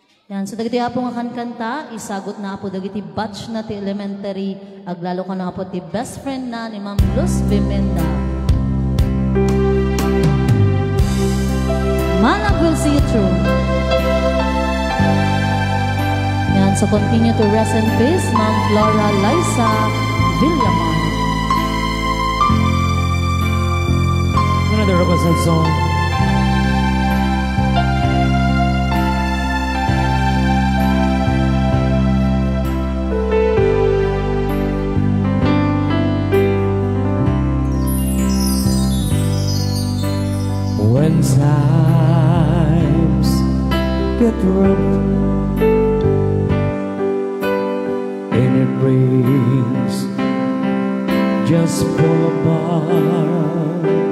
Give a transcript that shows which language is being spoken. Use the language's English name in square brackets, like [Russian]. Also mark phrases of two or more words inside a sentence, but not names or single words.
[Iloko] Yan, so dagiti apo nga kanta, isagot na po dagiti batch na ti elementary, aglalo ka na po ti [English] best friend [Iloko] na ni Ma'am Luz Bimenda. [English] Manag will see you through. Yan, so continue to rest in peace, Ma'am Flora Liza Villamar. Another requested song. When times get rough and it rains just fall apart,